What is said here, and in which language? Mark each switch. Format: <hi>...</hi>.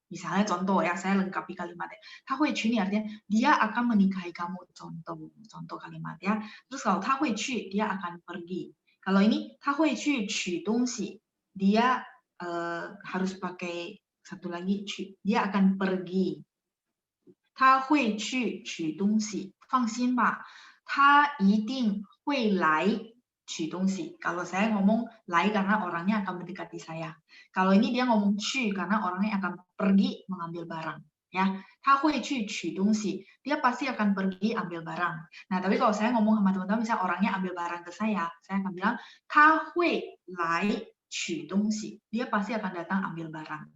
<id>Misalnya contoh ya, saya lengkapi kalimatnya.</id> <zh>他会娶你</zh> <id>artinya dia akan menikahi kamu. Contoh kalimat ya. Terus kalau 他会去, dia akan pergi. Kalau ini</id> <zh>他会去取东西,</zh> <id>dia harus pakai satu lagi, dia akan pergi.</id> <zh>他会去取东西，放心吧，他一定会来取东西.</zh> <id>Kalau saya ngomong 来 karena orangnya akan mendekati saya. Kalau ini dia ngomong 去 karena orangnya akan pergi mengambil barang. Ya,</id> <zh>他会去取东西,</zh> <id>dia pasti akan pergi ambil barang. Nah, tapi kalau saya ngomong sama teman-teman, misalnya orangnya ambil barang ke saya akan bilang</id> <zh>他会来取东西,</zh> <id>dia pasti akan datang ambil barang.</id>